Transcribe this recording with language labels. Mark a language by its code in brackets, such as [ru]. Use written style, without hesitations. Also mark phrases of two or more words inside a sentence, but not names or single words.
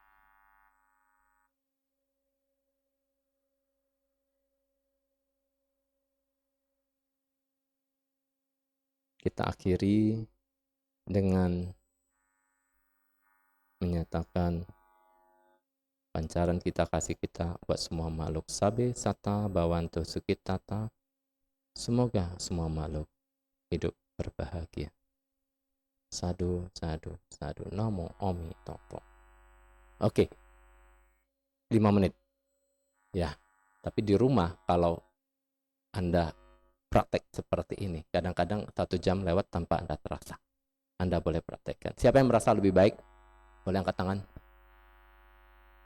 [id] Kita akhiri dengan menyatakan pancaran kita kasih kita buat semua makhluk. [pi] Sabe sata bawanto sukitata. [id] Semoga semua makhluk hidup berbahagia. [pi] Sadu, sadu, sadu. [zh] Namo Omi Topo. [id] Oke, 5 menit. Ya, tapi di rumah kalau Anda praktek seperti ini, kadang-kadang 1 jam lewat tanpa Anda terasa. Anda boleh praktekkan. Siapa yang merasa lebih baik? Boleh angkat tangan. Oke, banyak.